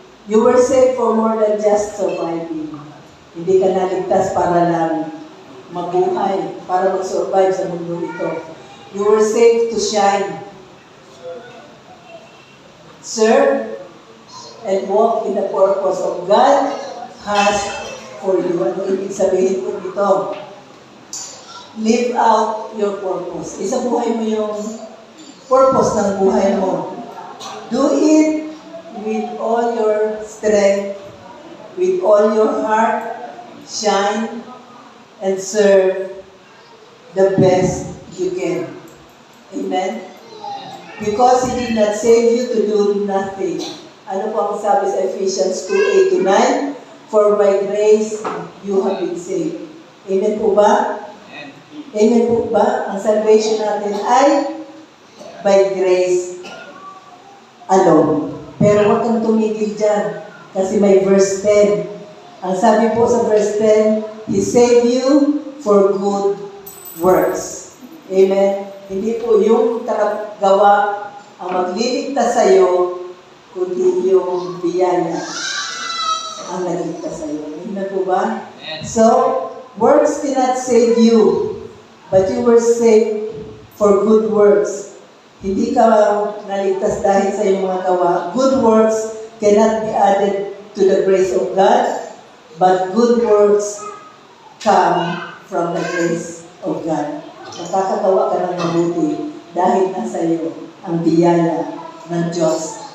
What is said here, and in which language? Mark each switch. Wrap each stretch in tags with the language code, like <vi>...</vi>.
<en>You were saved for more than just surviving.</en> <tl>Hindi ka naligtas para lang mabuhay, para mag-survive sa mundo ito.</tl> <en>You were saved to shine, serve, and walk in the purpose of God has for you.</en> <tl>Ano ibig sabihin ko dito?</tl> <en>Live out your purpose.</en> <tl>Isabuhay mo yung purpose ng buhay mo.</tl> <en>Do it with all your strength, with all your heart, shine, and serve the best you can. Amen? Because He did not save you to do nothing.</en> <tl>Ano po ang sabi sa Ephesians 2:8-9?</tl> <en>For by grace you have been saved.</en> <tl>Amen po ba? Amen po ba? Ang salvation natin ay</tl> <en>by grace alone.</en> <tl>Pero huwag kang tumigil dyan. Kasi may verse 10. Ang sabi po sa verse 10,</tl> <en>He saved you for good works.</en> <tl>Amen? Hindi po yung gawa ang magliligtas sa iyo, kundi yung biyaya ang nagligtas sa iyo. Amen po ba?</tl> <en>So, works cannot save you, but you were saved for good works.</en> <tl>Hindi ka naligtas dahil sa iyong mga gawa.</tl> <en>Good works cannot be added to the grace of God, but good works come from the grace of God.</en> <tl>Nakakagawa ka ng mabuti dahil nasa iyo ang biyaya ng Diyos.</tl>